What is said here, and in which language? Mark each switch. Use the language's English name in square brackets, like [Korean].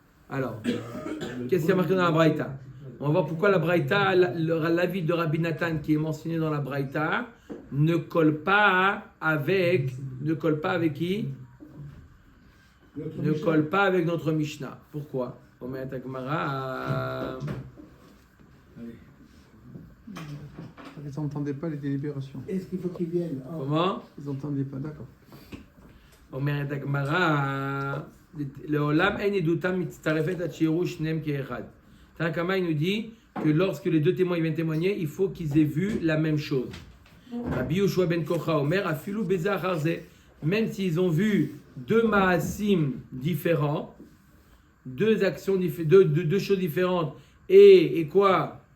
[French] Alors, qu'est-ce qu'il y a marqué dans la Braïta? On va voir pourquoi la Braïta, l'avis de Rabbi Nathan qui est mentionné dans la Braïta, ne colle pas avec qui? Ne colle pas avec notre Mishnah. Pourquoi? On met à Gemara. Ils n'entendaient pas les délibérations. Est-ce qu'il faut qu'ils viennent? Comment? Ils n'entendaient pas, d'accord. [Hebrew] אומרת הגמרא, לעולם אין עדותם מצטרפת עד שיראו שניהם כאחד. [French] Tanakama, il nous dit que lorsque les deux témoins viennent témoigner, il faut qu'ils aient vu la même chose. Rabbi Yoshua ben Kocha [Hebrew] Omer, afilu beza acharze, [French] même s'ils ont vu deux maasim différents, deux actions, deux choses différentes, et quoi?